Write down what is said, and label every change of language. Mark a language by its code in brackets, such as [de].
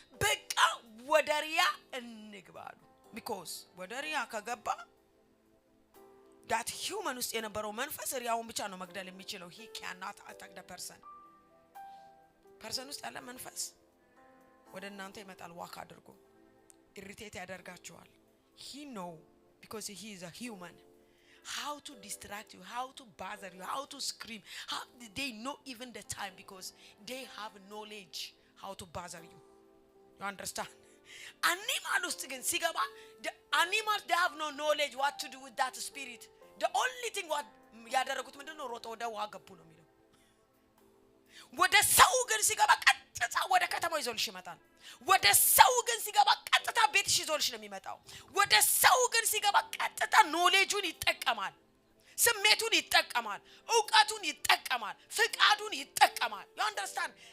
[am] በቃ ወደ ሪያ እንግባሉ። ቢኮዝ ወደ ሪያ ከገባ ዳት ሂውመን ውስጥ የነበረው መንፈስ ሪያውን ብቻ ነው መግደል የሚችለው። ሂ [en] cannot attack the [am] ፐርሰን ውስጥ ያለ መንፈስ ወደ እናንተ ይመጣል። ዋክ አድርጎ ኢሪቴት ያደርጋቸዋል። [en] he know because he is a human how to distract you, how to bother you, how to scream. How they know even the time because they have knowledge how to bother you. You understand? Animal [am] ውስጥ ግን ሲገባ [en] the animals they have no knowledge what to do with that spirit. The only thing what [am] ያደረጉት ምንድነው? ሮጦ ወደ ውሃ ገቡ ነው የሚለው። ወደ ሰው ግን ሲገባ ቀጥታ ወደ ከተማው ይዞልሽ ይመጣል። ወደ ሰው ግን ሲገባ ቀጥታ ቤትሽ ይዞልሽ ነው የሚመጣው። ወደ ሰው ግን ሲገባ ቀጥታ ኖሌጁን ይጠቀማል፣ ስሜቱን ይጠቀማል፣ ዕውቀቱን ይጠቀማል፣ ፍቃዱን ይጠቀማል። [en] you understand?